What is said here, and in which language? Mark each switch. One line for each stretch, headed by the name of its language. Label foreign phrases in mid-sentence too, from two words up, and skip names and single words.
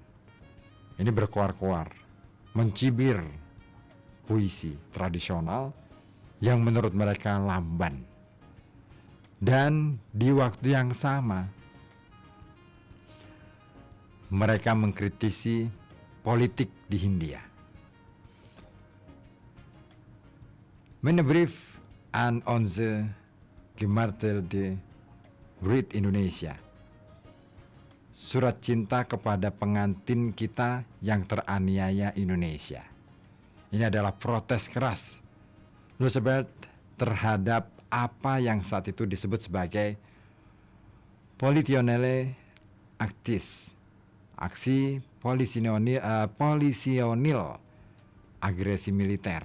Indonesian: Ini berkoar-koar, mencibir puisi tradisional yang menurut mereka lamban. Dan di waktu yang sama, mereka mengkritisi politik di Hindia.
Dutch: Mijn brief aan onze gemartelde Brit Indonesia.
Indonesian: Surat cinta kepada pengantin kita yang teraniaya Indonesia. Ini adalah protes keras Roosevelt terhadap apa yang saat itu disebut sebagai
Dutch: politionele actis,
Indonesian: aksi polisionil agresi militer.